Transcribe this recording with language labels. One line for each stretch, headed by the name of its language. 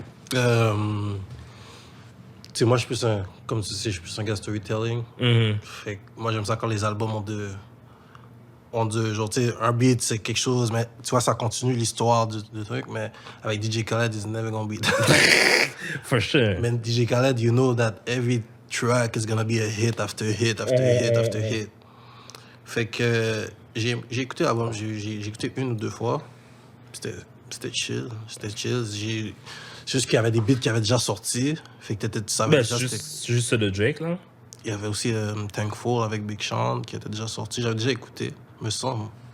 French: tu sais, moi, je suis plus un... Comme tu sais, je suis plus un gars storytelling. Fait que moi, j'aime ça quand les albums ont deux... Genre, tu sais, un beat, c'est quelque chose, mais tu vois, ça continue l'histoire du truc, mais avec DJ Khaled,
English: it's never gonna be that. For sure. Mais DJ Khaled, you know that every track is gonna be a hit after hit after hit after hit.
French: Fait que j'ai écouté l'album, j'ai écouté 1 ou 2 fois. C'était chill. C'est juste qu'il y avait des beats qui avaient déjà sorti. Fait que tu savais Ben, déjà... c'est juste ça de Drake, là. Il y avait aussi Thankful avec Big Sean qui était déjà sorti. J'avais déjà écouté, me semble.